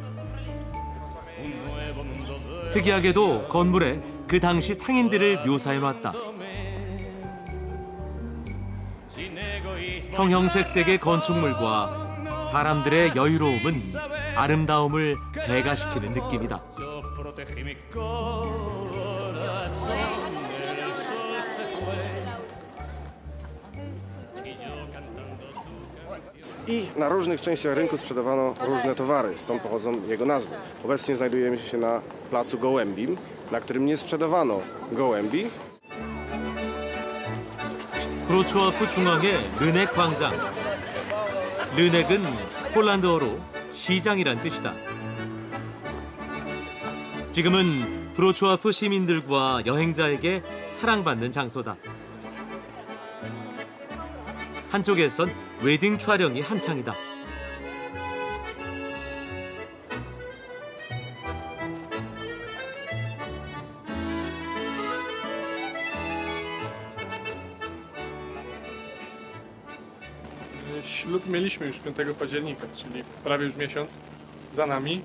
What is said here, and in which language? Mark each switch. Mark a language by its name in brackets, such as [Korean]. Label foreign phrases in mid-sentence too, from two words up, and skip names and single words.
[Korean] 특이하게도 건물에 그 당시 상인들을 묘사해놨다. 형형색색의 건축물과 사람들의 여유로움은 아름다움을 배가시키는 느낌이다. [Polish] I na różnych częściach rynku sprzedawano różne towary, stąd pochodzą jego nazwy. Obecnie znajdujemy się na placu Gołębim, na którym nie sprzedawano gołębi. [Korean] 브로츠와프 중앙의 르넥 광장. 르넥은 폴란드어로 시장이란 뜻이다. 지금은 브로츠와프 시민들과 여행자에게 사랑받는 장소다. 한쪽에선 웨딩 촬영이 한창이다. [Polish] Ślub mieliśmy już 5 października, czyli prawie już miesiąc za nami.